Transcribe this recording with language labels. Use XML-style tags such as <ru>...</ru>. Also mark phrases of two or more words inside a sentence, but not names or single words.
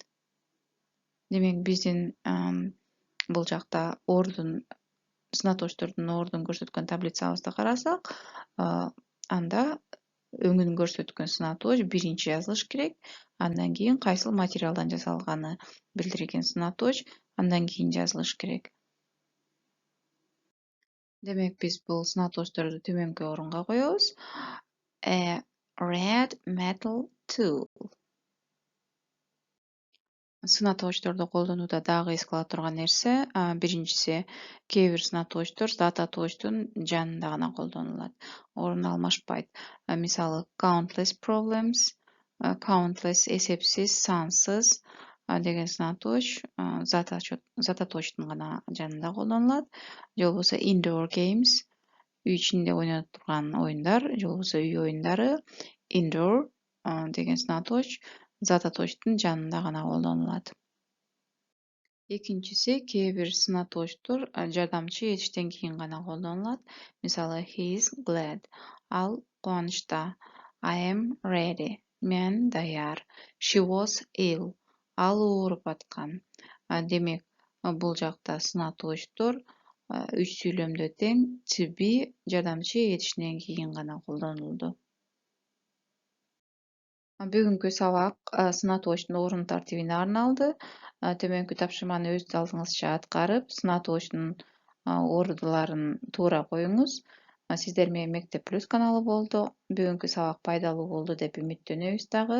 <ky>Демек, биздин бул жакта сынатоочтордун ордун көрсөткөн таблицабызды карасак, анда өңүн көрсөткөн сынатооч биринчи жазылыш керек. Андан кийин кайсыл материалдан жасалганы билдирген сынатооч андан кийин жазылыш керек. Демек, биз бул сынатоочторду төмөнкү орунга коебуз.</ky> <en>A red metal tool.</en> <ky>Сынатоочторду колдонууда дагы эске ала турган нерсе, биринчиси, кээ бир сынатоочтор зат атоочтун жанында гана колдонулат, орун алмашпайт. Мисалы,</ky> <en>countless problems,</en> <ky>countless эсепсиз, сансыз деген сынатооч зат атоочтун гана жанында колдонулат. Же болбосо</ky> <en>indoor games,</en> <ky>үй ичинде ойноло турган оюндар, же болбосо үй оюндары. Indoor деген сынатооч зат атоочтун жанында гана колдонулат. Экинчиси, кээ бир сынатоочтор жардамчы этиштен кийин гана колдонулат. Мисалы,</ky> <en>he is glad,</en> <ky>ал кубанычта.</ky> <en>I am ready,</en> <ky>мен даяр.</ky> <en>She was ill,</en> <ky>ал ооруп аткан. Демек, бул жакта сынатоочтор үч сүйлөмдө тең</ky> <en>to be</en> <ky>жардамчы этишинен кийин гана колдонулду. Бүгүнкү сабак сынатоочтун орун тартибине арналды. Төмөнкү тапшырманы өз алдыңызча аткарып, сынатоочтун ордуларын туура коюңуз. Сиздер менен Мектеп Плюс каналы болду. Бүгүнкү сабак пайдалуу болду деп үмүттөнөбүз дагы.</ky>